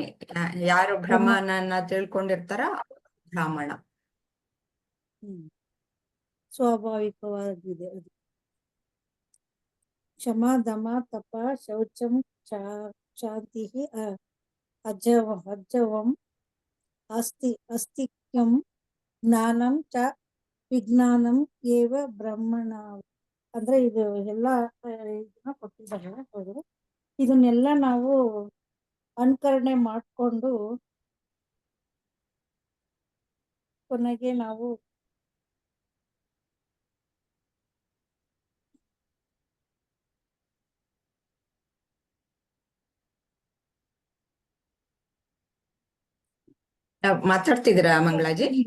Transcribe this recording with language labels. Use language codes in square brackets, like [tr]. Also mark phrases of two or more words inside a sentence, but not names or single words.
[kn] ಯಾರು ಬ್ರಹ್ಮನನ್ನ ತಿಳ್ಕೊಂಡಿರ್ತಾರ ಬ್ರಾಹ್ಮಣ. ಸ್ವಾಭಾವಿಕವಾಗಿದೆ ಅದು. [sa] ಕ್ಷಮಾ ದಮ ತಪ ಶೌಚಂ ಶಾಂತಿ ಅಜವಂ ಅಸ್ತಿಕ್ಯಂ ಜ್ಞಾನಂ ಚ ವಿಜ್ಞಾನಂ ಏವ ಬ್ರಹ್ಮಣ. [kn] ಅಂದ್ರೆ ಇದು ಎಲ್ಲ ಇದನ್ನ ಕೊಟ್ಟಿದ್ದಾರೆ ಅವರು. ಇದನ್ನೆಲ್ಲ ನಾವು ಅನುಕರಣೆ ಮಾಡಿಕೊಂಡು ಕೊನೆಗೆ ನಾವು ಮಾತಾಡ್ತಿದ್ದೀರಾ ಮಂಗಳಾಜಿ?